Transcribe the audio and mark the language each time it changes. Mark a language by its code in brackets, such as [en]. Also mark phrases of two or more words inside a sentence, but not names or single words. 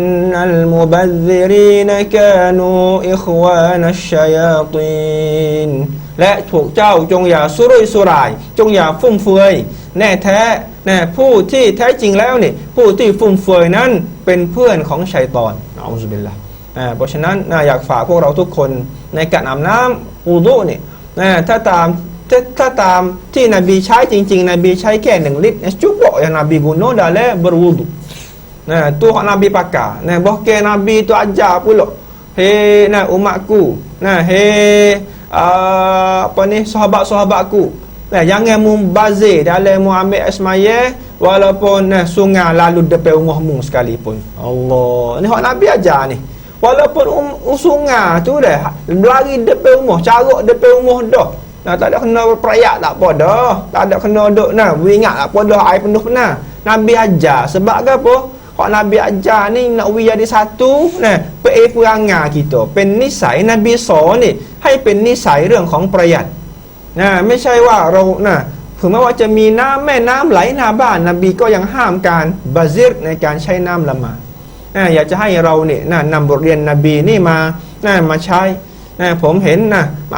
[ar] المبذرين كانوا إخوان الشياطين [th] และพวกเจ้าจงอย่าสุรุ่ยสุร่ายจงอย่าฟุ่มเฟือยแน่แท้ผู้ที่แท้จริงแล้วนี่ผู้ที่ฟุ่มเฟือยนั้นเป็นเพื่อนของชัยฏอนอะอูซุบิลลาห์เพราะฉะนั้นอยากฝากพวกเราทุกคนในการอาบน้ำwuduนี่ถ้าตามที่นบีใช้จริงๆนบีใช้แค่1 ลิตร [ms] cukup yang Nabi guna dalam berwudu. Tu hak Nabi pakai. Bahkan Nabi tu ajar pula, hei umatku, hei sahabat-sahabatku, jangan mumbazir dalam mu ambil air semaya walaupun sungai lalu depan rumahmu sekalipun. Allah, ni hak Nabi ajar ni. Walaupun sungai tu dah berlari depan rumah, carut depan rumah dah. Tak ada kena perayak tak apa dah. Tak ada kena duk ingat tak apa dah air penuh benar. Nabi ajar sebab apa? Hak Nabi ajar ni nak jadi satu perangai kita. [th] เป็นนิสัย Nabi สอนนี่ให้เป็นนิสัยเรื่องของประหยัดไม่ใช่ว่าเราถึงแม้ว่าจะมีน้ำแม่น้ำไหลหน้าบ้านนบีก็ยังห้ามการบาซิรในการใช้น้ำละหมาดอยากจะให้เราเนี่ยนำบทเรียนนบีนี่มาใช้ผมเห็นมาอั